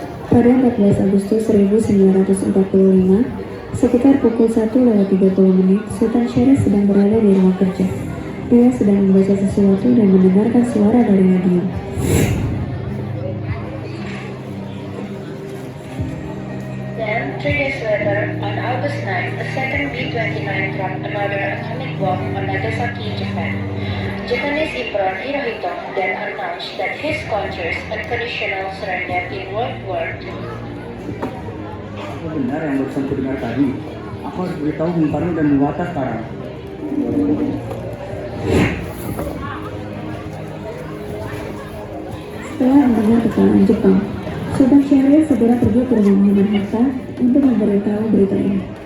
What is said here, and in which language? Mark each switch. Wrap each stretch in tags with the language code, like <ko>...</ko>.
<id>Pada 14 Agustus 1945, sekitar pukul 1:30, Sultan Syarif sedang berada di rumah kerja. Dia sedang membaca sesuatu dan mendengarkan suara dari radio.</id> <en>Then, 3 days later, on August 9, a second B-29 dropped another atomic bomb on Nagasaki, Japan. Japanese Emperor Hirohito then announced that his country's unconditional surrender in World War II.</en> <id>Apa benar yang barusan kudengar tadi? Aku harus beritahu Bung Karno dan Bung Hatta sekarang. Setelah mendengar kekalahan Jepang, Sultan Syahrir segera pergi ke rumah Muhammad Hatta untuk memberitahu berita ini.</id>